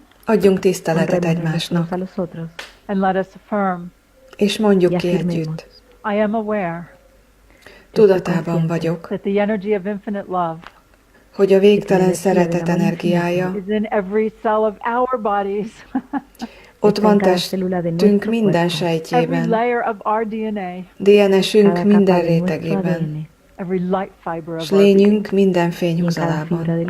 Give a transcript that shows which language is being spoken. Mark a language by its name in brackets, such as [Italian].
[Hungarian] Adjunk tiszteletet egymásnak. [English] And let us affirm. [Hungarian] És mondjuk ki együtt. [English] I am aware. [Hungarian] Tudatában vagyok. [English] That the energy of infinite love. [Hungarian] Hogy a végtelen szeretet energiája. [English] Is in every cell of our bodies. [Hungarian] Ott van testünk minden sejtjében, DNS-ünk minden rétegében, és lényünk minden fényhúzalában.